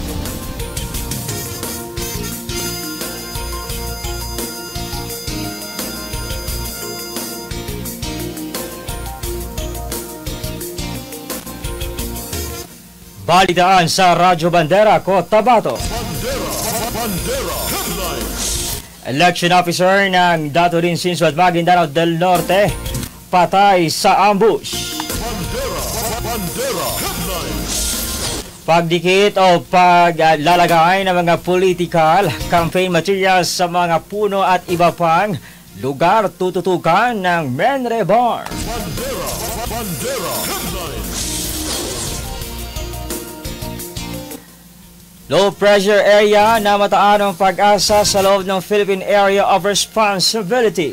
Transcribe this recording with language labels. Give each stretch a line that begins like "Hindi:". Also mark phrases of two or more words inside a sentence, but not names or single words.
Filipino: Balitaan sa Radyo Bandera, Cotabato. Bandera Headlines.
English: Election officer
Filipino: ng Daturin Sinsuat Maguindanao del Norte patay sa ambush. Bandera Headlines. Pagdikit o paglalagay ng mga
English: political campaign materials
Filipino: sa mga puno at iba pang lugar tututukan ng Menrebar. Bandera Headlines.
English: Low pressure area
Filipino: na mataan ang pag-asa sa loob ng Philippine Area of Responsibility.